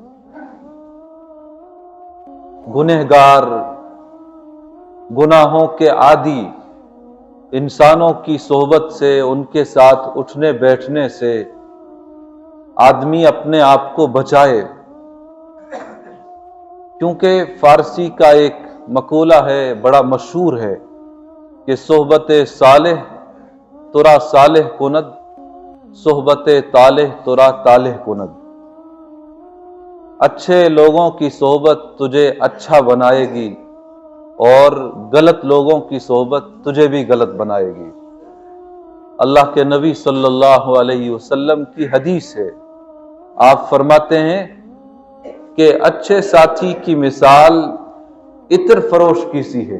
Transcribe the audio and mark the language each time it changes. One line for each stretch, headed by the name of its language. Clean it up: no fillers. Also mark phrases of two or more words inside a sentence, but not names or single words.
Urdu: گنہگار، گناہوں کے عادی انسانوں کی صحبت سے، ان کے ساتھ اٹھنے بیٹھنے سے آدمی اپنے آپ کو بچائے، کیونکہ فارسی کا ایک مقولہ ہے، بڑا مشہور ہے کہ
Persian: صحبت صالح ترا صالح کند، صحبت طالح ترا طالح کند۔
Urdu: اچھے لوگوں کی صحبت تجھے اچھا بنائے گی اور غلط لوگوں کی صحبت تجھے بھی غلط بنائے گی۔ اللہ کے نبی
Arabic: صلی اللہ علیہ وسلم
Urdu: کی حدیث ہے، آپ فرماتے ہیں کہ اچھے ساتھی کی مثال عطر فروش کی سی ہے۔